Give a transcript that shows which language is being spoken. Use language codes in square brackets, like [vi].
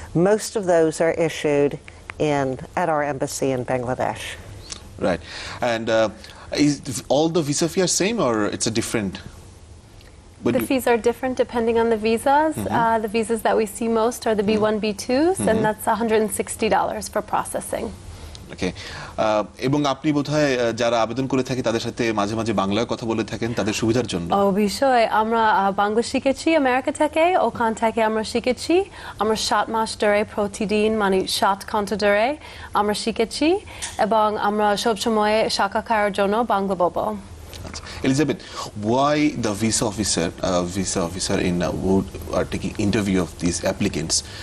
[en] Most of those are issued at our embassy in Bangladesh. Right. And is all the visa fee are same, or it's a different? The fees are different depending on the visas. The visas that we see most are the B1, B2s, and that's $160 for processing. [bn] ওকে। এবং আপনি বোধহয় যারা আবেদন করে থাকে তাদের সাথে মাঝে মাঝে বাংলায় কথা বলে থাকেন তাদের সুবিধার জন্য। অবশ্যই আমরা বাংলা শিখেছি আমেরিকা থেকে, ওখান থেকে আমরা শিখেছি। আমরা 7 মাস ধরে প্রতিদিন, মানে 7 ঘন্টা ধরে আমরা শিখেছি, এবং আমরা সবসময় সাক্ষাৎকারের জন্য বাংলা বলবো। [en] Elizabeth, why the visa officer in would are taking interview of these applicants?